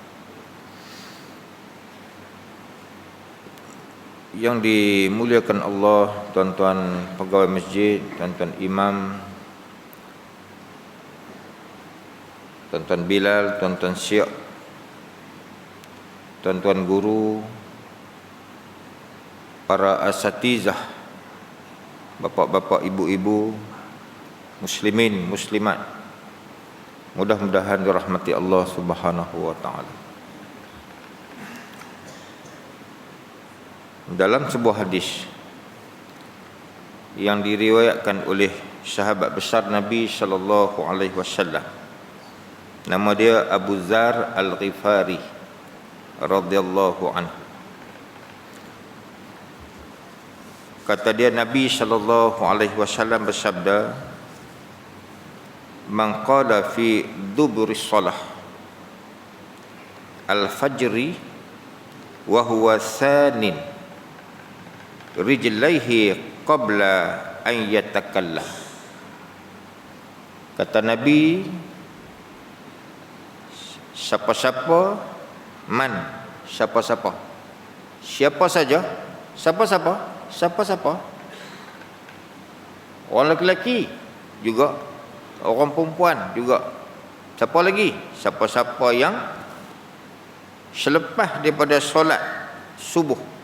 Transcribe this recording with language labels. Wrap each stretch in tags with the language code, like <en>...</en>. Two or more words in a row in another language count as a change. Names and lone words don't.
<ms>yang dimuliakan Allah, tuan-tuan pegawai masjid, tuan-tuan imam, tuan-tuan Bilal, tuan-tuan Syekh, tuan-tuan guru, para asatizah, bapak-bapak, ibu-ibu, muslimin, muslimat, mudah-mudahan dirahmati Allah</ms> <ar>سبحانه وتعالى.</ar> <ms>Dalam sebuah hadis yang diriwayatkan oleh sahabat besar Nabi</ms> <ar>صلى الله عليه وسلم,</ar> <ms>nama dia Abu Dzar Al-Ghifari</ms> <ar>رضي الله عنه.</ar> <ms>Kata dia, Nabi</ms> <ar>صلى الله عليه وسلم</ar> <ms>bersabda,</ms> <ar>"من قال في دبر صلاة الفجر وهو ثان رجليه قبل أن يتكلم."</ar> <ms>Kata Nabi, siapa-siapa orang lelaki juga, orang perempuan juga, siapa-siapa yang selepas daripada solat subuh.</ms>